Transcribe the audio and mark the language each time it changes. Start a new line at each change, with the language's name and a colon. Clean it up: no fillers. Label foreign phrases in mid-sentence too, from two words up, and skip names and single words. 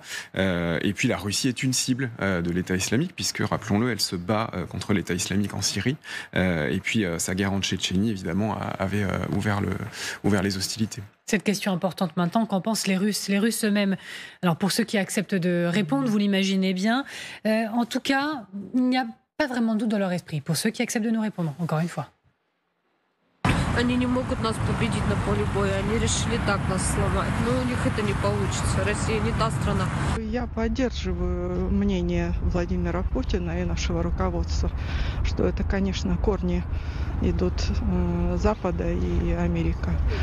French: Et puis la Russie est une cible de l'État islamique, puisque, rappelons-le, elle se bat contre l'État islamique en Syrie, et puis sa guerre en Tchétchénie, évidemment, avait ouvert les hostilités. Cette question importante maintenant, qu'en pensent les Russes eux-mêmes? Alors pour ceux qui acceptent de répondre, vous l'imaginez bien, en tout cas, il n'y a pas vraiment de doute dans leur esprit, pour ceux qui acceptent de nous répondre, encore une fois.
Russian: Они не могут нас победить на поле боя, они решили так нас сломать. Но у них это не получится. Россия не та страна. Я поддерживаю мнение Владимира Путина и нашего руководства, что это, конечно, корни идут Запада и Америка.